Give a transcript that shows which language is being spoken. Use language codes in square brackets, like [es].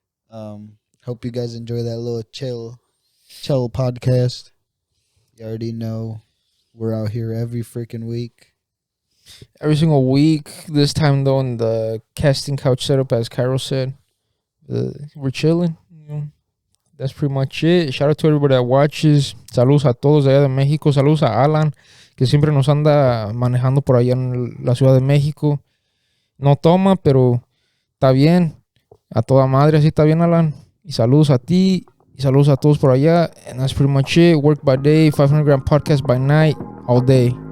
[en] Hope you guys enjoy that little chill podcast. You already know we're out here every freaking week. Every single week. This time, though, in the casting couch setup, as Cairo said, we're chilling. That's pretty much it. Shout out to everybody that watches. [es] Saludos a todos allá de México. Saludos a Alan, que siempre nos anda manejando por allá en la Ciudad de México. No toma, pero está bien. A toda madre, así está bien, Alan. Y saludos a ti. Y saludos a todos por allá. [en] And that's pretty much it. Work by day, 500 gram podcast by night, all day.